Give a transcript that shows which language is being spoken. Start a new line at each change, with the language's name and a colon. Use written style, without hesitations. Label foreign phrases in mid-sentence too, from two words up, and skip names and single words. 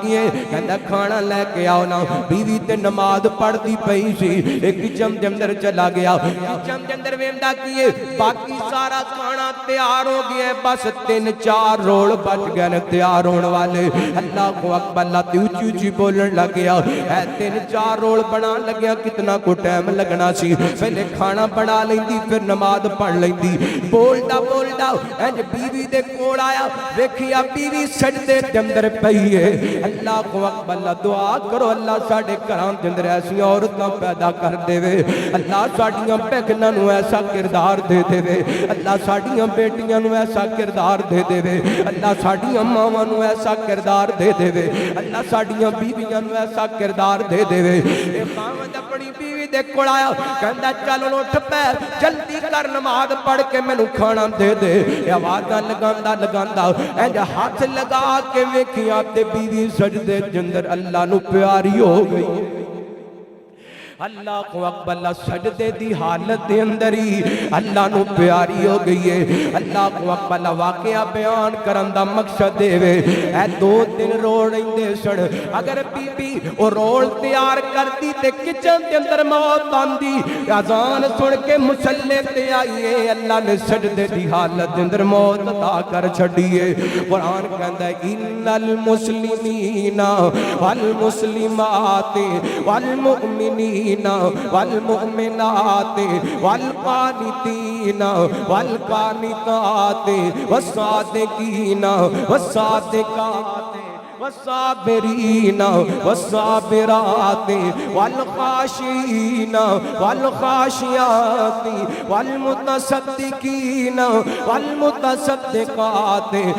Punjabi: کے کہندا کھانا لے کے آؤ نا بیوی تے نماز پڑھدی پئی سی ایک کچن دے اندر چلا گیا کچن دے اندر ویندا کیے باقی سارا کھانا تیار ہو گیا بس 3-4 رول بچ گئے نے تیار ہون والے
Arabic: اللہ اکبر
Punjabi: اللہ تے اونچی اونچی بولن لگ گیا اے 3-4 رول بنا لگیا کتنا کو ٹائم لگنا سی پہلے کھانا بنا لیندی پھر نماز پڑھ لیندی بولدا بولدا انج بیوی دے کول آیا ویکھیا بیوی سجدے دے اندر پئی ہے
Arabic: اللہ اکبر
Punjabi: اللہ دعا کرو اللہ ساڈے گھراں دے اندر ایسی عورتاں پیدا کر دے وے اللہ ساڈیاں بہناں نوں ایسا کردار دے دے وے اللہ ساڈیاں بیٹیاں نوں ایسا کردار دے دے وے اللہ ساڈیاں ماواں نوں ایسا کردار دے دے وے اللہ ساڈیاں بیویاں نوں ایسا کردار دے دے وے اے خاوند اپنی بیوی دے کول آیا کہندا چل اٹھ پے جلدی کر نماز پڑھ کے مینوں کھانا دے دے آوازاں لگاندا لگاندا انج ہاتھ لگا کے ویکھیا تے بیوی سجدے دے اندر اللہ نوں پیاری ہو گئی اللہ کو اکبر اللہ سجدے دی حالت دے اندر ہی اللہ نو پیاری ہو گئی ہے اللہ کو اکبر اللہ واقعہ بیان کرن دا مقصد دے وے اے 2-3 رول رہندے سن اگر بی بی او رول تیار کرتی تے کچن دے اندر موت آندی اذان سن کے مصلی تے آئیے اللہ نے سجدے دی حالت دے اندر موت عطا کر چھڈی ہے قرآن کہندا ہے
Arabic: ان المسلمین والمسلمات والمؤمنین والمؤمنات والقانتين والقانتات والصادقين والصادقات والصابرين والصابرات والخاشعين والخاشعات والمتصدقين والمتصدقات